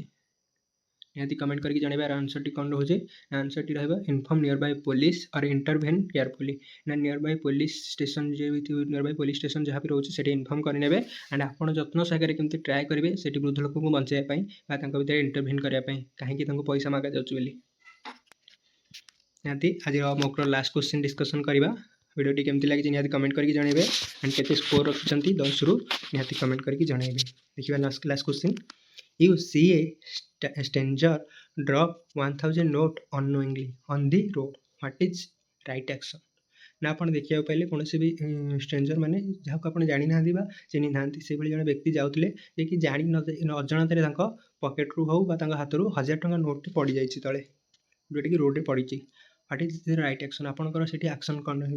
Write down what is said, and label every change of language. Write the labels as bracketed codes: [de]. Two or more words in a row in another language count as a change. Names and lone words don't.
[or] ନିହାତି କମେଣ୍ଟ କରିକି ଜଣାଇବେ ଆର ଆନ୍ସରଟି କ'ଣ ରହୁଛି। ଆନ୍ସରଟି ରହିବ [en] inform near by police or intervene carefully [or] ନା [en] near by police station [or] ଯେମିତି [en] near by police station [or] ଯାହା ବି ରହୁଛି ସେଠି ଇନଫର୍ମ କରିନେବେ ଆଣ୍ଡ ଆପଣ ଯତ୍ନ ସହକାରେ କେମିତି ଟ୍ରାଏ କରିବେ ସେଠି ବୃଦ୍ଧ ଲୋକଙ୍କୁ ବଞ୍ଚାଇବା ପାଇଁ ବା ତାଙ୍କ ଭିତରେ ଇଣ୍ଟରଭେନ୍ କରିବା ପାଇଁ କାହିଁକି ତାଙ୍କୁ ପଇସା ମାଗାଯାଉଛି ବୋଲି। ନିହାତି ଆଜିର ମୋକ୍ର [en] last question discussion [or] କରିବା। ଭିଡ଼ିଓଟି କେମିତି ଲାଗିଛି ନିହାତି କମେଣ୍ଟ କରିକି ଜଣାଇବେ ଆଣ୍ଡ କେତେ ସ୍କୋର ରଖିଛନ୍ତି 10ରୁ ନିହାତି କମେଣ୍ଟ କରିକି ଜଣାଇବେ। [en] ଦେଖିବା last question. you see a stranger drop 1000 note unknowingly on the road. What is right action? [or] ନା ଆପଣ ଦେଖିବାକୁ ପାଇଲେ କୌଣସି ବି ଷ୍ଟ୍ରେଞ୍ଜର ମାନେ ଯାହାକୁ ଆପଣ ଜାଣିନାହାନ୍ତି ବା ଚିହ୍ନି ନାହାନ୍ତି ସେଭଳି ଜଣେ ବ୍ୟକ୍ତି ଯାଉଥିଲେ ଯିଏକି ଅଜାଣତରେ ତାଙ୍କ ପକେଟରୁ ହଉ ବା ତାଙ୍କ ହାତରୁ 1000 ଟଙ୍କା ନୋଟ୍ଟି ପଡ଼ିଯାଇଛି ତଳେ ଯେଉଁଟାକି ରୋଡ଼ରେ ପଡ଼ିଛି। [en] what is the right action? [or] ଆପଣଙ୍କର ସେଠି ଆକ୍ସନ୍ କ'ଣ ରହିବ?